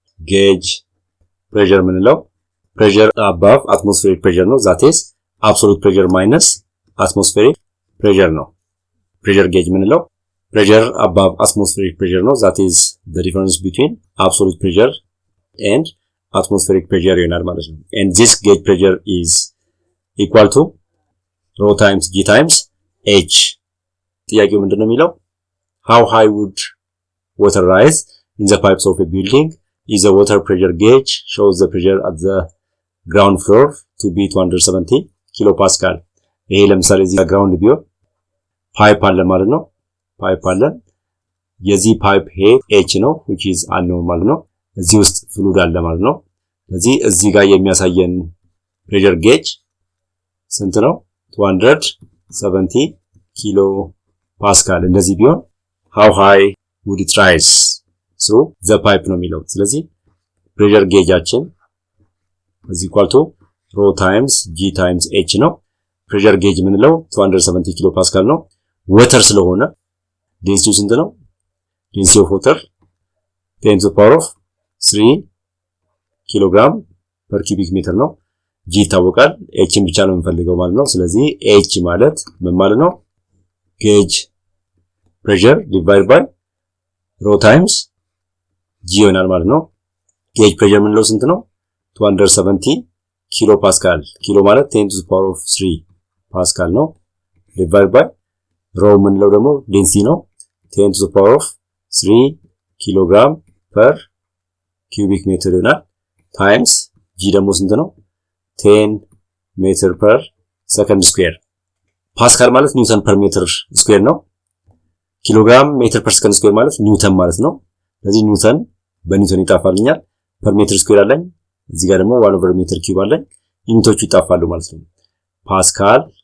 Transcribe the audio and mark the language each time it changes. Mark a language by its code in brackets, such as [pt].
[en] Gauge pressure ምንለው pressure above atmospheric pressure ነው that is absolute pressure minus atmospheric pressure ነው። pressure gauge ምንለው pressure above atmospheric pressure ነው that is the difference between absolute pressure and atmospheric pressure [am] ይሆናል ማለት ነው። [en] and this gauge pressure is equal to rho times g times h. [am] ጥያቄው ምንድነው የሚለው [en] how high would water rise in the pipes of a building if the water pressure gauge shows the pressure at the ground floor to be 270 kilopascal. [am] ይሄ ለምሳሌ እዚህ ground ቢሆን ፓይፕ አለ ማለት ነው። ፓይፕ አለ የዚህ ፓይፕ ሄድ h ነው which is unknown ማለት ነው። እዚህ ውስጥ ፍሉድ አለ ማለት ነው። ስለዚህ እዚህ ጋር የሚያሳየን pressure gauge ስንት ነው 270 ኪሎ ፓስካል እንደዚህ ቢሆን how high would it rise through the pipe ነው የሚለው። ስለዚህ pressure gaugeአችን [en] is equal to rho times g times h ነው። pressure gauge ምንለው 270 ኪሎ ፓስካል ነው። [am] water ስለሆነ density ስንት ነው? [en] density of water 10 to the power of 3 [am] ኪሎግራም per cubic meter ነው። g ይታወቃል h ብቻ ነው የምንፈልገው ማለት ነው። ስለዚህ h ማለት ምን ማለት ነው? [en] gauge pressure divided by rho times g [am] ይሆናል ማለት ነው። [en] gauge pressure ምንለው ስንት ነው? 270 ኪሎ ፓስካል ኪሎ ማለት 10 to the power of 3 ፓስካል ነው። divided by rho ምንለው ደግሞ density ነው 10 to the power of 3 ኪሎግራም per cubic meter ይሆናል times g ደግሞ ስንት ነው 10 meter per second square. [am] ፓስካል ማለት ኒውተን [en] per meter square [am] ነው። ኪሎግራም ሜትር per second square ማለት ኒውተን ማለት ነው። ስለዚህ ኒውተን በኒውተን ይጣፋልኛል per meter square አለኝ እዚህ ጋር ደግሞ 1 over meter cube አለኝ ዩኒቶቹ ይጣፋሉ ማለት ነው። ፓስካል